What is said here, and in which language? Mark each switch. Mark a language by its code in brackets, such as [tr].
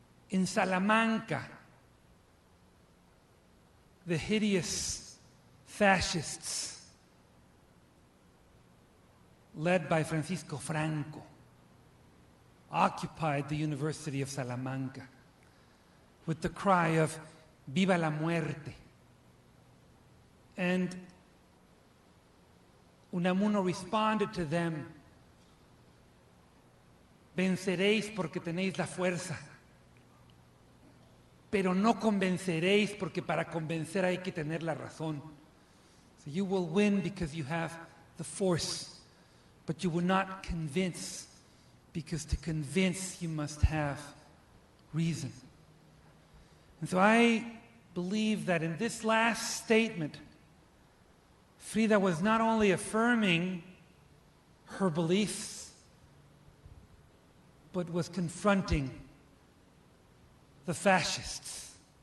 [en] In Salamanca, the hideous fascists led by Francisco Franco occupied the University of Salamanca with the cry of [es] "Viva la muerte!" [en] And Unamuno responded to them, [es] "Venceréis porque tenéis la fuerza, pero no convenceréis porque para convencer hay que tener la razón." [en] So you will win because you have the force, but you will not convince, because to convince you must have reason. And so I believe that in this last statement, Frida was not only affirming her beliefs, but was confronting the fascists.